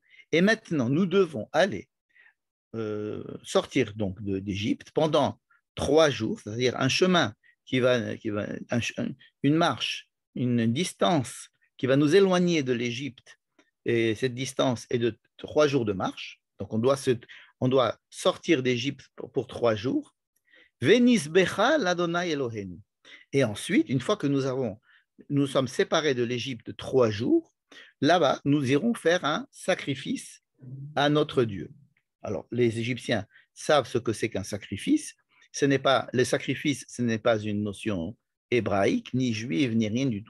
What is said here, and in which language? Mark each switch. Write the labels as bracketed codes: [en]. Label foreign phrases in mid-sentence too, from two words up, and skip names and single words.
[fr] Et maintenant, nous devons aller sortir donc d'Égypte pendant 3 jours, c'est-à-dire un chemin une marche, une distance qui va nous éloigner de l'Égypte. Et cette distance est de 3 jours de marche. Donc, on doit sortir d'Égypte pour 3 jours. [he] ונזבחה לה' אלוהינו. [fr] Et ensuite, une fois que nous sommes séparés de l'Égypte 3 jours, là-bas, nous irons faire un sacrifice à notre Dieu. Alors, les Égyptiens savent ce que c'est qu'un sacrifice. Le sacrifice, ce n'est pas une notion hébraïque, ni juive, ni rien du tout.